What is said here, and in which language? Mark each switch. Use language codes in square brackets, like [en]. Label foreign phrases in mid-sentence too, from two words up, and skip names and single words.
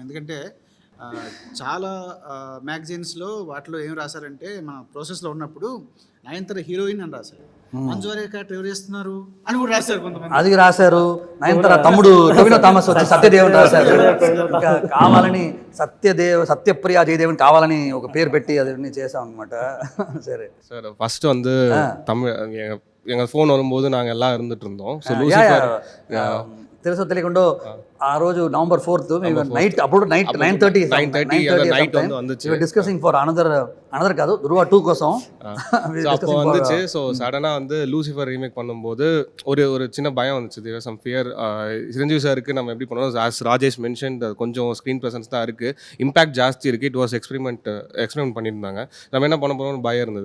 [te] ఎందుకంటే చాలా మ్యాగజైన్స్లో వాటిలో ఏం రాశారంటే మన ప్రాసెస్లో ఉన్నప్పుడు నయనతార హీరోయిన్ అని రాశారు, మంజు వారియర్ క్యారెక్టర్ ఎవరు చేస్తున్నారు అని కూడా రాశారు కొంతమంది. అది రాశారు. నయనతార తమ్ముడు టొవినో థామస్ వచ్చి సత్యదేవ్ రాశారు. ఇంకా కావాలని సత్యప్రియ జయదేవన్ కావాలని ఒక పేరు పెట్టి అది చేసాం అనమాట. సరే [ta] சார் ஃபர்ஸ்ட் வந்து தமிழ் எங்கள் ஃபோன் வரும்போது நாங்கள் எல்லாம் இருந்துட்டு இருந்தோம். ஸோ லூசிஃபர் [te] తెలుసో తెలియకుండా ఆ రోజు November 4th నైట్ అప్పుడు 9:30 [ta] నైట్ வந்துச்சு [en] discussing for another [te] కాదు ధృవ 2 కోసం. [ta] அப்போ வந்துச்சு. ஸோ சடனாக வந்து லூசிஃபர் ரீமேக் பண்ணும்போது ஒரு சின்ன பயம் வந்துச்சு. [en] there some fear. [ta] சிரஞ்சீவி சாருக்கு நம்ம எப்படி பண்ணோம், [en] as Rajesh mention [ta] கொஞ்சம் [en] screen presence [ta] தான் இருக்குது, இம்பாக்ட் ஜாஸ்தி இருக்குது. [en] it was experiment [ta] பண்ணியிருந்தாங்க. நம்ம என்ன பண்ண போகிறோம்னு பயம் இருந்தது.